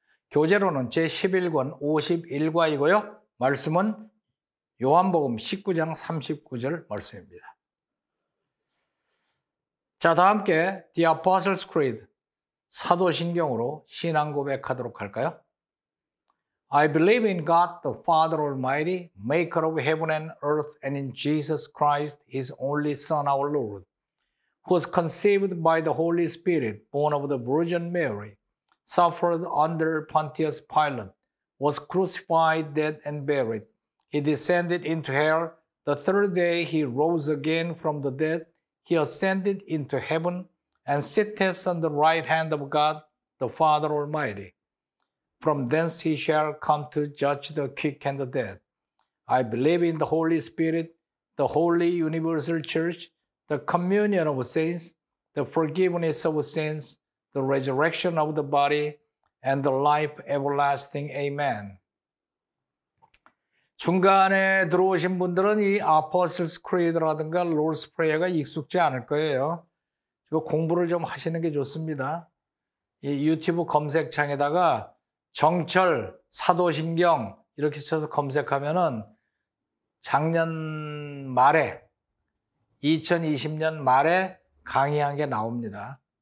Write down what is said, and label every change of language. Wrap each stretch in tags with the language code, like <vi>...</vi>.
<ko>교재로는 제11권 51과이고요. 말씀은 요한복음 19장 39절 말씀입니다. 자, 다 함께 The Apostles' Creed 사도신경으로 신앙 고백하도록 할까요?</ko> <en>I believe in God the Father Almighty, maker of heaven and earth, and in Jesus Christ, His only Son, our Lord, who was conceived by the Holy Spirit, born of the Virgin Mary, suffered under Pontius Pilate, was crucified, dead, and buried. He descended into hell. The third day He rose again from the dead. He ascended into heaven and sitteth on the right hand of God, the Father Almighty. From thence He shall come to judge the quick and the dead. I believe in the Holy Spirit, the holy universal church, the communion of saints, the forgiveness of sins, the resurrection of the body, and the life everlasting. Amen.</en> <ko>중간에 들어오신 분들은 이 Apostles' Creed라든가 Lord's Prayer가 익숙지 않을 거예요. 이거 공부를 좀 하시는 게 좋습니다. 이 유튜브 검색창에다가 정철, 사도신경 이렇게 쳐서 검색하면은 작년 말에 2020년 말에 강의한 게 나옵니다.</ko>